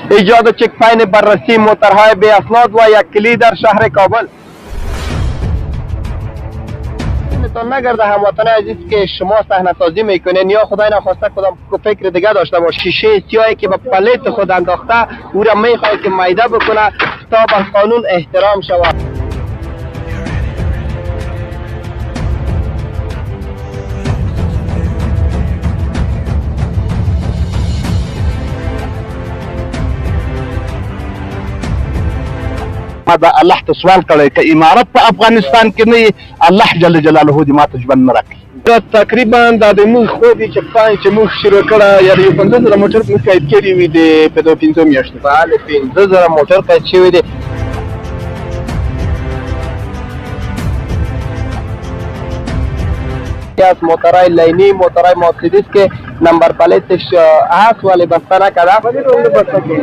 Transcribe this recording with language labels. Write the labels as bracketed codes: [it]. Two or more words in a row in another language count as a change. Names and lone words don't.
[fa] ایجاد چک‌پین بررسی موترهای بی اسناد و یک کلید در شهر کابل. تا نگرده هموطن عزیز که شما صحنه سازی میکنین یا خدای نخواسته کدام فکر دیگه داشته باش، شیشه سیاهی که به پلیت خود انداخته او را میخواد که میده بکنه تا به قانون احترام شود. [ps] دا الله ته سوال کړی که امارت په افغانستان کې نه الله جل جلاله دې ماته ژوند نه راکړي. تقریبا دا د موږ خو دي چې پای چې موږ شروع کړه یعنی 15000 موټر موږ قید کړي وي د په 15 میاشتو بله 15000 موټر قید شوی دي. [fa] از موترهای لینی موترهای مرسیدس که نمبر پلیتش هست ولی بسته نکرده